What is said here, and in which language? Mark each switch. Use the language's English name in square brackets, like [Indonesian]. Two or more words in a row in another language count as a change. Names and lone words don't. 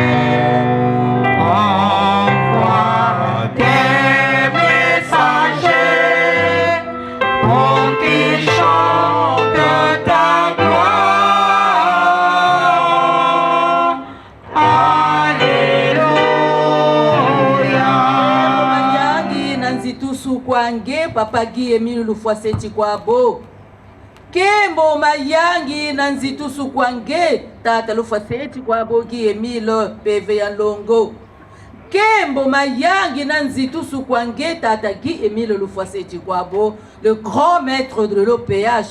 [French] Envoie des messagers pour qu'ils chantent ta gloire. Alléluia. [Kongo] Mayangi nanzitusu kwange papa gi Emile Lufwaseti kwabo. Kembo mayangi nanzitusu kwange tata Lufwaseti kwabo gi Emile PV ya Longo. Kembo mayangi nanzitusu kwange tata gi Emile Lufwaseti kwabo, [French] le grand maître de l'OPH.